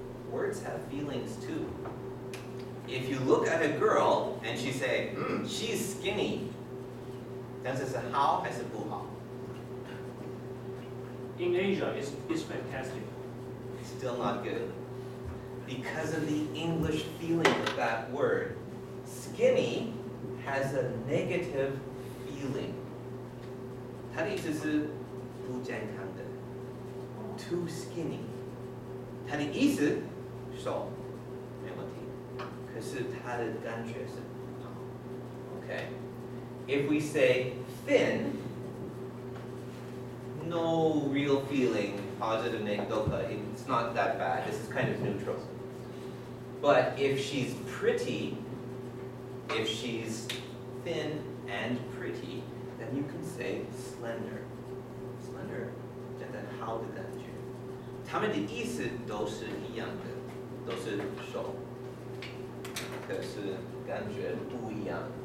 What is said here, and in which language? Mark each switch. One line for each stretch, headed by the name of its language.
English: Words have feelings too. If you look at a girl and she say, she's skinny,
Chinese: 但是是好还是不好?
English: In Asia, it's fantastic. Still not good. Because of the English feeling of that word. Skinny has a negative feeling.
Chinese: 它的意思是不健康的
English: too skinny.
Chinese: 它的意思瘦没问题，可是它的感觉是不好。
English: Okay? If we say thin, no real feeling, positive, negative, it's not that bad. This is kind of neutral. But if she's pretty, if she's thin and pretty, then you can say slender.
Chinese: Slender, 真的好的感觉。它们的意思都是一样的，都是瘦，可是感觉不一样。